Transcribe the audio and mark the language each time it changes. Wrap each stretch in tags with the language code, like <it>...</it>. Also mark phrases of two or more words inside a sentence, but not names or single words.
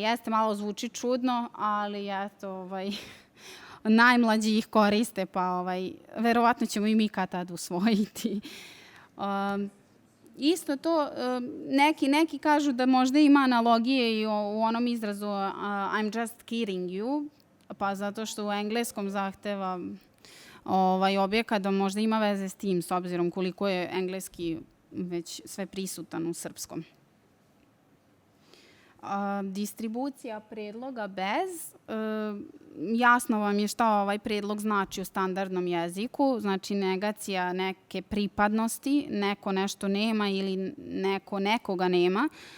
<sr>Jeste, malo zvuči čudno, ali eto, najmlađi ih koriste, pa verovatno ćemo i mi kad tad usvojiti. Isto to, neki kažu da možda ima analogije i u onom izrazu</sr> <en>I'm just kidding you,</en> <sr>pa zato što u engleskom zahteva objekat da možda ima veze s tim, s obzirom koliko je engleski već sve prisutan u srpskom. Distribucija predloga bez, jasno vam je šta ovaj predlog znači u standardnom jeziku, znači negacija neke pripadnosti, neko nešto nema ili neko nekoga nema.</sr>